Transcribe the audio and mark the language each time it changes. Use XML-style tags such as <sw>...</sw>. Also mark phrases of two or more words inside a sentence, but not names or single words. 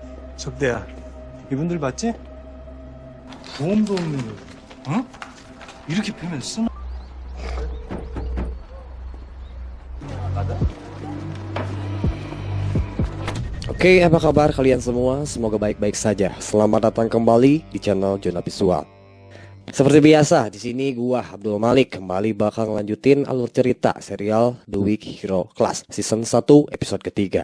<ko>적대야, 이분들 맞지? 보험도 없는 거, 어? 이렇게 패면 쓰나?</ko> <id>Oke, apa kabar kalian semua? Semoga baik-baik saja. Selamat datang kembali di channel Zona Visual. Seperti biasa, di sini gua Abdul Malik kembali bakal ngelanjutin alur cerita serial The Weak Hero Class season 1 episode ketiga.</id>